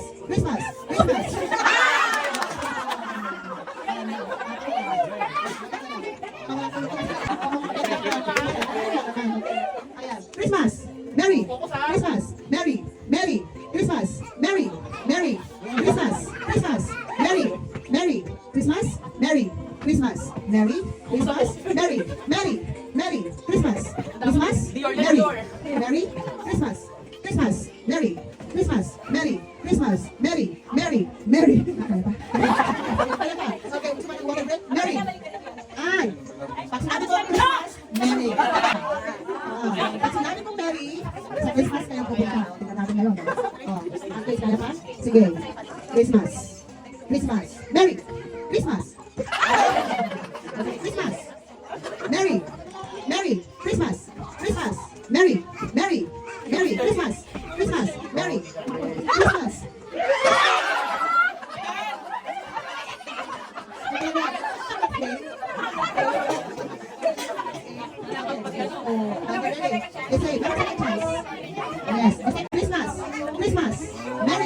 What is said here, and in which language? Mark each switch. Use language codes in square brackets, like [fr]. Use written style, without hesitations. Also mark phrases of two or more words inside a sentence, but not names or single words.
[en] Christmas. Christmas. Christmas. Merry. Christmas. Merry. Merry. Christmas. Merry. Merry. Christmas. Christmas. Merry. Merry. Christmas. Merry. Christmas. Merry. Christmas. Merry. Merry. Merry. Christmas. Christmas. Merry. Merry. Christmas. Christmas. Merry. Christmas. Merry. Christmas. Merry. Merry. Merry. [tl] Okay, gusto mo ng [en] water break? Merry. Ay. [tl] Pag sinabi ko Christmas, Merry. Pag sinabi ko Merry, sa Christmas kayo pupunta. Tingnan natin ngayon. Okay, kaya pa? Sige. [en] Christmas. Christmas. Merry. Christmas. Christmas. Merry. Merry. Christmas. Christmas. Merry. Merry. Merry. Christmas. Christmas. Merry. Christmas. It's a yes. Christmas. Christmas. Merry.